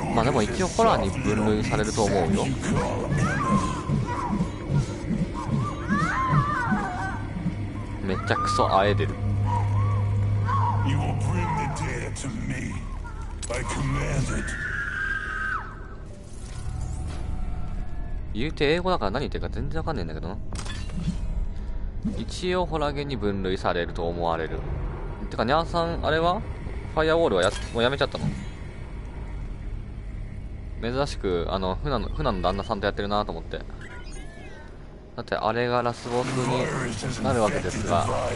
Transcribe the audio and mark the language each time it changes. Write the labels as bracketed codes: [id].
[ja] まあでも一応ホラーに分類されると思うよ。めっちゃクソあえでる。 [en] You will bring the data to me. I command it. [ja] 言うて英語だから何言ってるか全然わかんないんだけどな。一応ホラゲに分類されると思われる。てかニャーさんあれはファイアウォールはもうやめちゃったの？珍しく船の旦那さんとやってるなと思って。だってあれがラスボスになるわけですが。